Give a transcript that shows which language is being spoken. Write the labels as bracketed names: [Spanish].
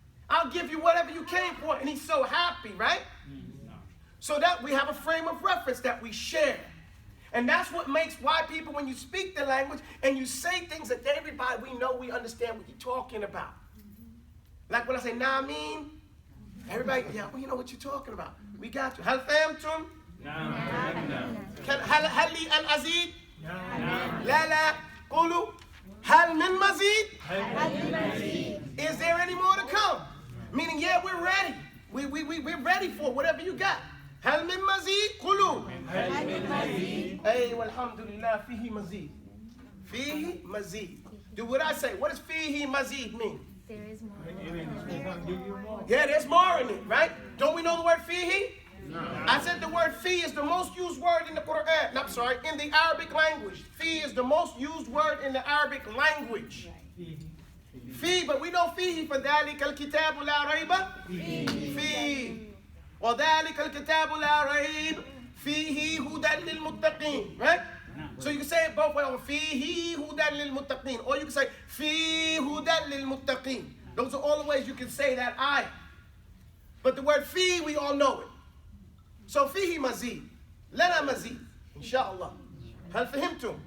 [English] I'll give you whatever you came for. And he's so happy, right? So that we have a frame of reference that we share. And that's what makes why people, when you speak the language and you say things that everybody, we know, we understand what you're talking about. Like when I say, nah, I mean, everybody, yeah, well, you know what you're talking about. We got you. [Arabic] Hal fahmtum? هل لي أن أزيد؟ لا لا قولوا هل من مزيد؟ [English] Is there any more to come? Meaning, yeah, we're ready. We're ready for whatever you got. [Arabic] هل من مزيد؟ قولوا أي والحمد لله فيه مزيد. فيه مزيد. [English] Do what I say. What does [Arabic] فيه مزيد [English] mean? There is more. Yeah, there's more in it, right? Don't we know the word fihi? No. I said the word fi is the most used word in the Quran. I'm sorry, in the Arabic language. Fi is the most used word in the Arabic language. Fi, but we know fihi for [Arabic] ذَلِكَ الْكِتَابُ لَا رَيْبَ فِيهِ وَذَلِكَ الْكِتَابُ لَا رَيْبَ فِيهِ هُدًى لِلْمُتَّقِينَ, right? [English] So you can say it both ways. [Arabic] فِيهِ هُدًى لِلْمُتَّقِينَ. [English] Or you can say [Arabic] فِي هُدًى لِلْمُتَّقِينَ. [English] Those are all the ways you can say that ayah. But the word fi, we all know it. [Arabic] So fihi mazid. Lana mazid. Inshallah. Hal fahimtum?